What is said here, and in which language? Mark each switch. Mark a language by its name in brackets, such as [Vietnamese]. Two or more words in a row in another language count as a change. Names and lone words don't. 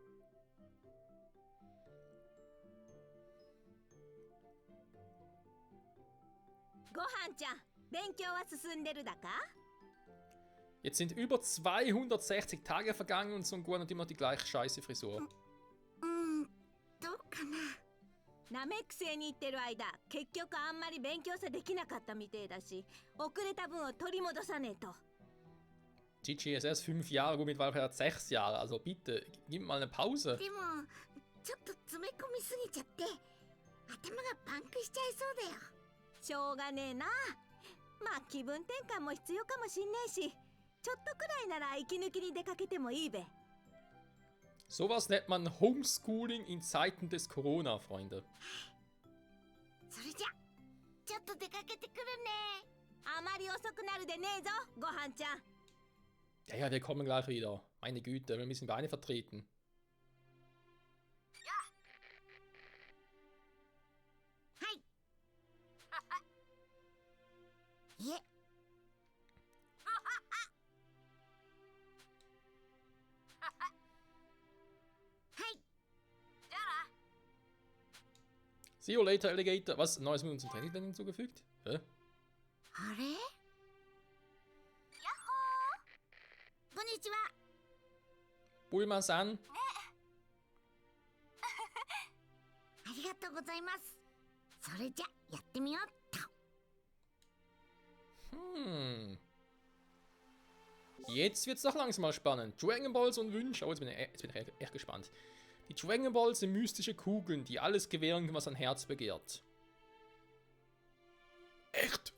[German] Jetzt sind über 260 Tage vergangen und Son Gohan hat immer die gleiche scheiße Frisur. [Japanese] どうかな。ナメック星に行ってる間、結局あんまり勉強さできなかったみてえだし、遅れた分を取り戻さねえと。 [German] Gigi ist erst 5 Jahre, gut, mittlerweile hat 6 Jahre, also bitte, gib mal eine Pause. [Japanese] でもちょっと詰め込みすぎちゃって頭がパンクしちゃいそうだよ。しょうがねえな。まあ気分転換も必要かもしんねえし、ちょっとくらいなら息抜きに出かけてもいいべ。 [German] Sowas nennt man Homeschooling in Zeiten des Corona, Freunde. [Japanese] それじゃちょっと出かけてくるね。あまり遅くなるでねえぞ、ごはんちゃん。 [German] Ja, wir kommen gleich wieder. Meine Güte, wir müssen Beine vertreten. Ja. Hi. [Japanese] いえ。 [English] See you later, Alligator. [German] Was? Neues mit unserem Training denn hinzugefügt? Hä? [Japanese] あれ？やっほー。こんにちは。 Bulma-san. ありがとうございます。それじゃやってみようっと。 [German] Jetzt wird's doch langsam mal spannend. Dragon Balls und Wünsche. Oh, jetzt bin ich echt gespannt. Die Dragon Balls sind mystische Kugeln, die alles gewähren, was ein Herz begehrt. Echt?